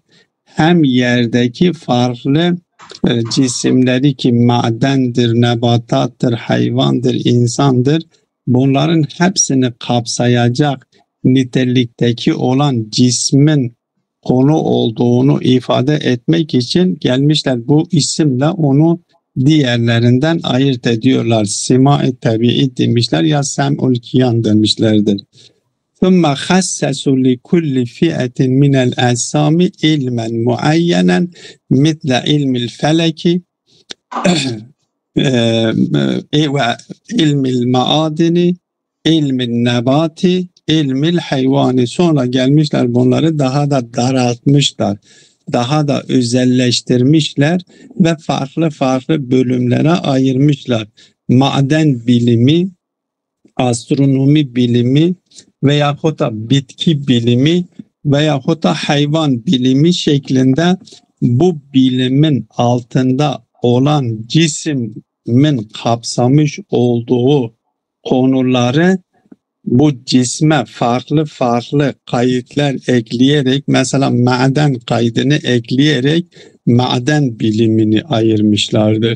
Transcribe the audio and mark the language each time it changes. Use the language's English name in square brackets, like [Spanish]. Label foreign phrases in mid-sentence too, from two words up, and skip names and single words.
[Turkish] Hem yerdeki farklı cisimleri ki madendir, nebatattır, hayvandır, insandır, bunların hepsini kapsayacak nitelikteki olan cismin konu olduğunu ifade etmek için gelmişler. Bu isimle onu diğerlerinden ayırt ediyorlar. Sima-i tabi'i demişler ya sem'ul kiyan demişlerdir. [Arabic] ثُمَّ خَسَّسُوا لِكُلِّ فِئَةٍ مِنَ الْأَجْسَامِ عِلْمًا مُعَيَّنًا مِثْلَ عِلْمِ الْفَلَكِ وَعِلْمِ الْمَعَادِنِ عِلْمِ النَّبَاتِ عِلْمِ الْحَيْوَانِ. [Turkish] Sonra gelmişler bunları daha da daraltmışlar. Daha da özelleştirmişler ve farklı farklı bölümlere ayırmışlar. Maden bilimi, astronomi bilimi veyahut da bitki bilimi veyahut da hayvan bilimi şeklinde bu bilimin altında olan cismin kapsamış olduğu konuları bu cisme farklı farklı kayıtlar ekleyerek, mesela maden kaydını ekleyerek maden bilimini ayırmışlardır.